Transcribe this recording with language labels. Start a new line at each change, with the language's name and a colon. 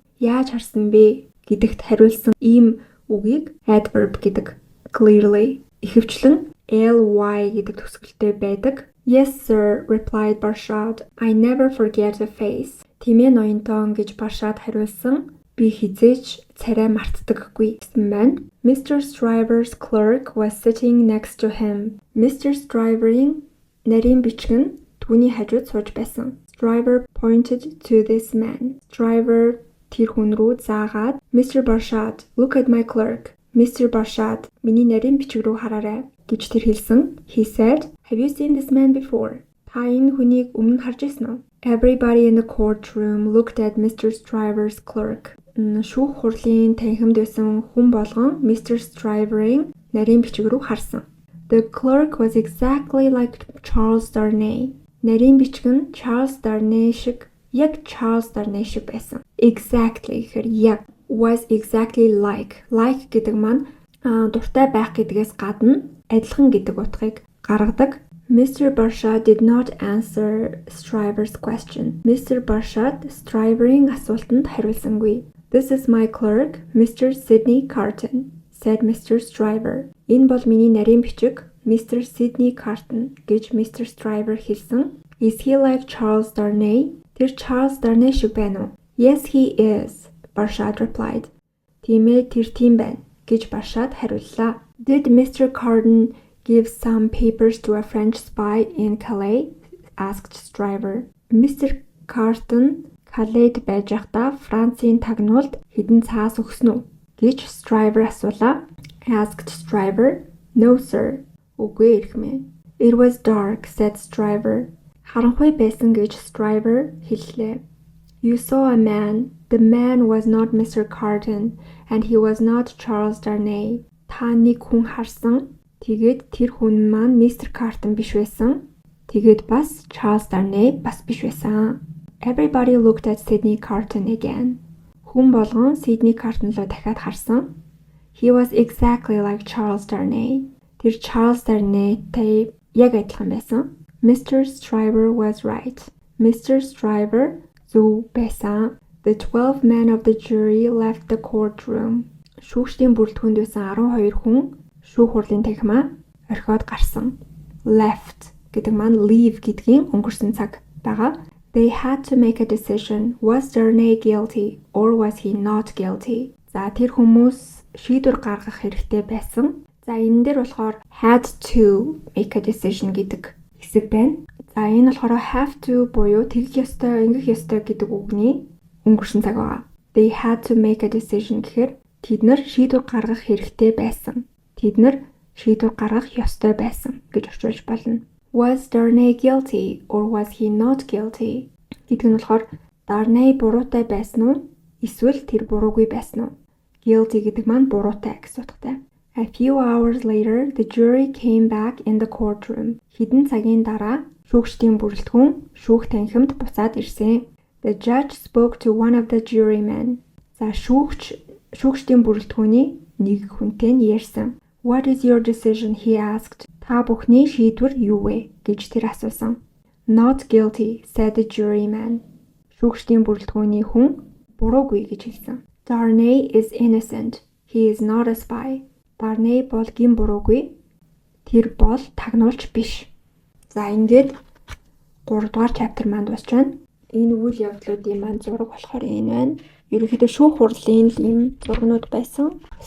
Mongolian: Яаж харсан бэ гэдэгт хариулсан ийм үгийг adverb гэдэг.
English: Clearly.
Mongolian: Ихэвчлэн ly гэдэг төгсгөлтэй байдаг.
English: Yes sir, replied Barshad. I never forget the face.
Mongolian: Тимээ ноёнтон гэж Barshad хариулсан. Би хизээч царай мартдаггүй гэсэн байна.
English: Mr. Stryver's clerk was sitting next to him. Mr.
Mongolian: Stryver-ийн нарийн бичгэн түүний хажууд сууж байсан.
English: Stryver pointed to this man.
Mongolian: Stryver тэр хүн рүү заагаад Mr.
English: Barshad, look at my clerk. Mr.
Mongolian: Barshad, миний нарийн бичиг рүү хараарай гэж тэр хэлсэн.
English: He said, have you seen this man before?
Mongolian: Та энэ хүнийг өмнө харж ирсэн үү?
English: Everybody in the courtroom looked at Mr. Stryver's clerk.
Mongolian: Шүүх хурлын танхимд байсан хүн болгон Mr. Stryver-ийн нарийн бичиг рүү харсан.
English: The clerk was exactly like Charles Darnay.
Mongolian: Нарийн бичиг нь Charles Darnay шиг, яг Charles Darnay шиг байсан.
English: Exactly
Mongolian: гэхээр яг,
English: was exactly like.
Mongolian: Like гэдэг маань дуртай байх гэдгээс гадна адилхан гэдэг утгыг гаргадаг.
English: Mr. Barshad did not answer Stryver's question. Mr.
Mongolian: Barshad Stryver-ийн асуултанд хариулсангүй.
English: This is my clerk, Mr. Sidney Carton, said Mr. Stryver.
Mongolian: Энэ бол миний нарийн бичиг, Mr.
English: Sidney Carton
Mongolian: гэж
English: Mr. Stryver
Mongolian: хэлсэн.
English: Is he like Charles Darnay?
Mongolian: Тэр Charles Darnay шиг байна уу?
English: Yes, he is, Barshad replied.
Mongolian: Тийм ээ, тэр тийм байна гэж Barshad хариуллаа.
English: Did Mr. Carton give some papers to a French spy in Calais? Asked Stryver. Mr.
Mongolian: Carton Calais-д байж байхдаа Францын тагнуулд хэдэн цаас өгсөн үү гэж Stryver асуулаа.
English: Asked Stryver. No sir.
Mongolian: Үгүй эрхмээ.
English: It was dark, said Stryver.
Mongolian: Харанхуй байсан гэж Stryver хэллээ.
English: You saw a man. The man was not Mr. Carton and he was not Charles Darnay.
Mongolian: Та нэг хүн харсан. Тэгээд тэр хүн маань Mr. Carton биш байсан. Тэгээд бас Charles Darnay бас биш байсан.
English: Everybody looked at Sidney Carton again.
Mongolian: Хүн болгон Sidney Carton руу дахиад харсан.
English: He was exactly like Charles Darnay.
Mongolian: Тэр Charles Darnay-тэй яг адилхан байсан.
English: Mr. Stryver was right. Mr.
Mongolian: Stryver зөв байсан.
English: The 12 men of the jury left the courtroom.
Mongolian: Шүүгчдийн бүрэлдэхүүнд байсан 12 хүн шүүх хурлын танхимаа орхиод гарсан. Left гэдэг маань leave гэдгийн өнгөрсөн цаг байгаа.
English: They had to make a decision. Was Darnay guilty or was he not guilty?
Mongolian: За тэр хүмүүс шийдвэр гаргах хэрэгтэй байсан. За энэ дээр болохоор
English: had to make a decision
Mongolian: гэдэг хэсэг байна. За энэ болохоор
English: have to
Mongolian: буюу тэгэх ёстой, ингэх ёстой гэдэг үгний өнгөрсөн цаг байгаа.
English: They had to make a decision
Mongolian: гэхээр тэд нар шийдвэр гаргах хэрэгтэй байсан. Тэд нар шийдвэр гаргах ёстой байсан гэж орчуулж болно.
English: Was Darnay guilty or was he not guilty?
Mongolian: Гэдэг нь болохоор Darnay буруутай байсан уу? Эсвэл тэр буруугүй байсан уу? Guilty гэдэг маань буруутай гэсэн утгатай.
English: A few hours later, the jury came back in the courtroom.
Mongolian: Хэдэн цагийн дараа шүүгчдийн бүрэлдэхүүн шүүх танхимд буцаад ирсэн.
English: The judge spoke to one of the jurymen.
Mongolian: За шүүгчдийн бүрэлдэхүүний нэг хүнтэй нь ярьсан.
English: What is your decision? He asked.
Mongolian: Та бүхний шийдвэр юу вэ? гэж тэр асуусан.
English: Not guilty, said the juryman.
Mongolian: Шүүгчдийн бүрэлдэхүүний хүн буруугүй гэж хэлсэн.
English: Darnay is innocent. He is not a spy.
Mongolian: Darnay бол гин буруугүй. Тэр бол тагнуулч биш. За ингээд 3 дугаар chapter маань дуусч байна. Энэ үйл явдлуудын маань зураг болохоор энэ байна. Ерөнхийдөө шүүх хурлын ийм зургнууд байсан.